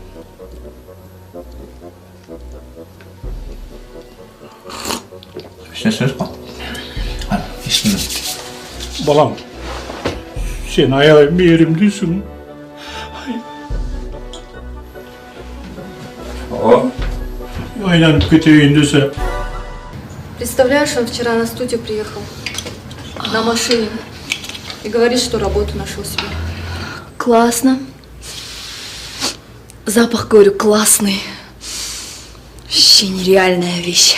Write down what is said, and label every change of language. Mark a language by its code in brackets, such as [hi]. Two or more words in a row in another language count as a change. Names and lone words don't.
[ky] Сөз го. Ишин. Балам, сен аябай мээримдүүсүң. Айланып кетейин десе. [ru] Представляешь, он вчера на студию приехал на машине и говорит, что работу нашел себе. Классно. Запах, говорю, классный. Вообще нереальная вещь.